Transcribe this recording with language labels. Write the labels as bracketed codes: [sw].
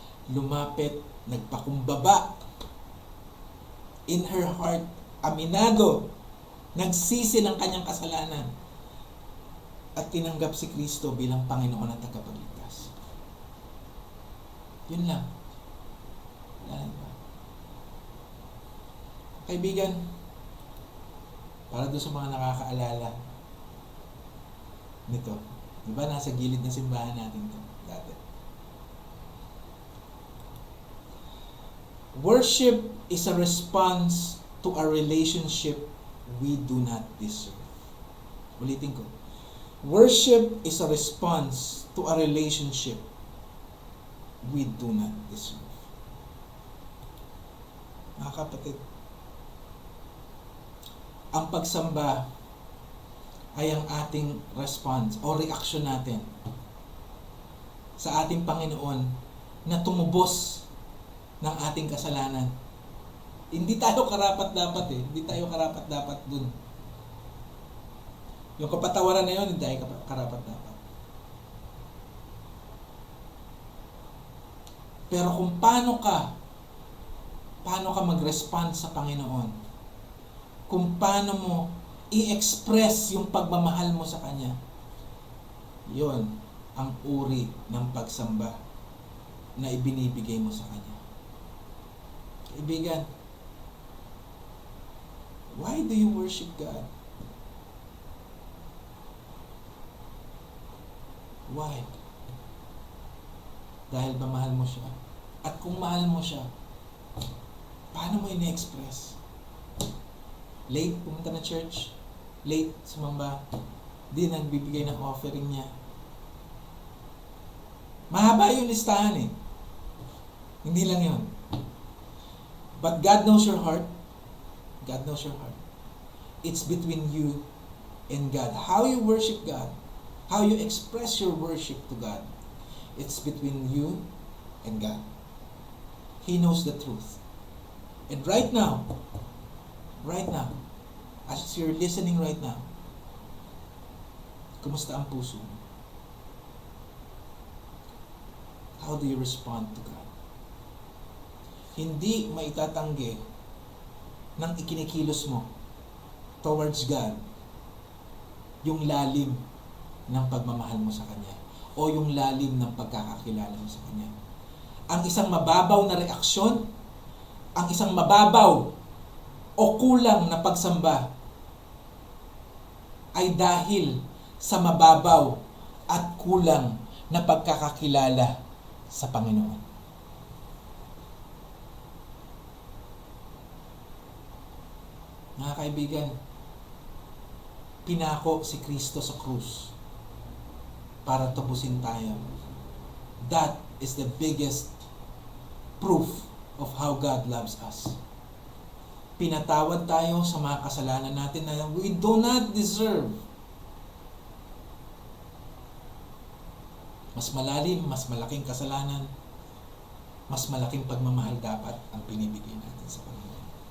[tl] Lumapit, nagpakumbaba [en] in her heart, [tl] aminado, nagsisi ng kanyang kasalanan at tinanggap si Kristo bilang Panginoon at tagapagligtas. Yun lang. Kaibigan, para doon sa mga nakakaalala nito, di ba nasa gilid ng simbahan natin ito dati? [en] Worship is a response to a relationship we do not deserve. [tl] Ulitin ko. [en] Worship is a response to a relationship we do not deserve. [tl] Mga kapatid, ang pagsamba ay ang ating [en] response [tl] o reaksyon natin sa ating Panginoon na tumubos ng ating kasalanan. Hindi tayo karapat-dapat Hindi tayo karapat-dapat dun. Yung kapatawaran na yun, hindi tayo karapat-dapat. Pero kung paano ka mag-respond sa Panginoon, kung paano mo i-express yung pagmamahal mo sa Kanya, yon ang uri ng pagsamba na ibinibigay mo sa Kanya. [en] Kaibigan, why do you worship God? Why? [tl] Dahil ba mahal mo siya? At kung mahal mo siya, paano mo ini-express? Late pumunta na church, late sumamba, di nagbibigay ng offering niya. Mahaba yung listahan Hindi lang yun. [en] But God knows your heart. God knows your heart. It's between you and God. How you worship God, how you express your worship to God, it's between you and God. He knows the truth. And right now, as you're listening right now, [tl] kumusta ang puso mo? [en] How do you respond to God? [tl] Hindi maitatanggi ng ikinikilos mo [en] towards God [tl] yung lalim ng pagmamahal mo sa Kanya o yung lalim ng pagkakakilala mo sa Kanya. Ang isang mababaw na reaksyon, ang isang mababaw o kulang na pagsamba ay dahil sa mababaw at kulang na pagkakakilala sa Panginoon. Mga kaibigan, pinako si Kristo sa krus para tapusin tayo. [en] That is the biggest proof of how God loves us. [tl] Pinatawad tayo sa mga kasalanan natin na [en] we do not deserve. [tl] Mas malalim, mas malaking kasalanan, mas malaking pagmamahal dapat ang pinibigay natin sa Panginoon.